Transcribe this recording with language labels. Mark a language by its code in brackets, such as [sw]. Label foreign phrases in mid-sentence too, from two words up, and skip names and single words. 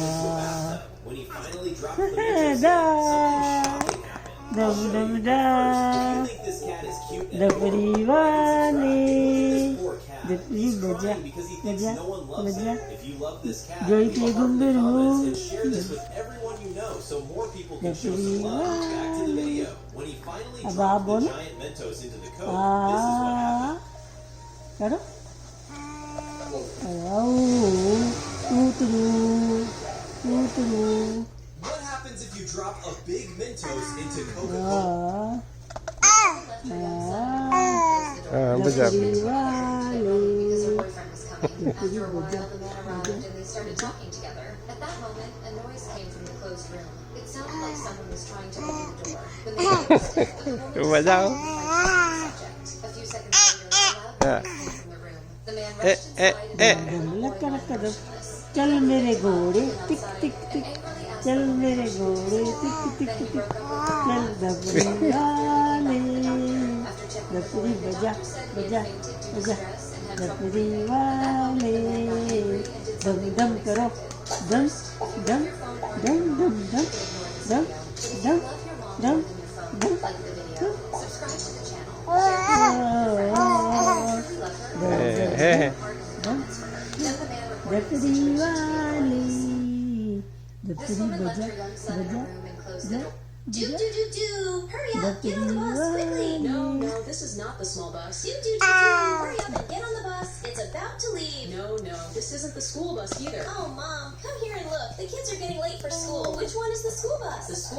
[hi] डा डम डम डा दपरी वाले दपरी बजा बजा बजा जॉय के गुम्बेरु दपरी वाले अबा बोल करो [en] What happens if you drop a big Mentos into Coca-Cola? Good job. Because her boyfriend was coming. After a while, the man arrived and they started talking together. At that moment, a noise came from the closed room. It sounded like someone was trying to open the door. When they noticed it, the woman What's that? was subject. A few seconds later, a loud noise came from the room. The man rushed inside and [hi] चल मेरे घोड़े टिक टिक टिक चल मेरे घोड़े टिक टिक टिक चल दपरी वाले दपरी बजा बजा बजा दपरी वाले दम दम करो दम दम दम दम दम दम दम दम दम दपरी वाली दपरी बजा बजा बजा [en] Do. Hurry up, get on the bus quickly. No, this is not the small bus. Do. Hurry up and get on the bus. It's about to leave. No, this isn't the school bus either. Oh, Mom, come here and look. The kids are getting late for school. Which one is the school bus? The school